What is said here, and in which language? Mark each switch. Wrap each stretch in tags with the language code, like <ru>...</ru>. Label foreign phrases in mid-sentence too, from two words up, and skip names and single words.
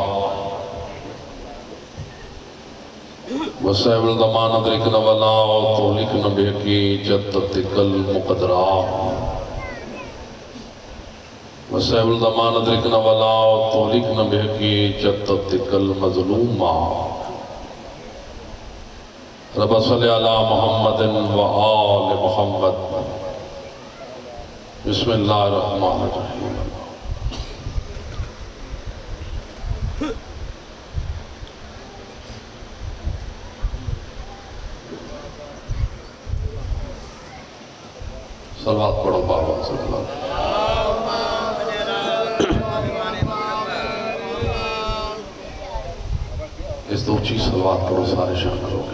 <ar>و صاحب الزمان ادرکنا ولا تولکنا بحقی جدتک المقدرہ وصحب الزمان ادرکنا ولا تولکنا بحقی جدتک المظلومہ رب صلی علی محمد و آل محمد بسم اللہ الرحمن الرحیم</ar> <ur>صلوات پڑھو بابا</ur> <ar>صلی اللہ علیہ وسلم</ar> <ur>اس دو چیز صلوات پڑھو سارے شامل ہو گئے</ur>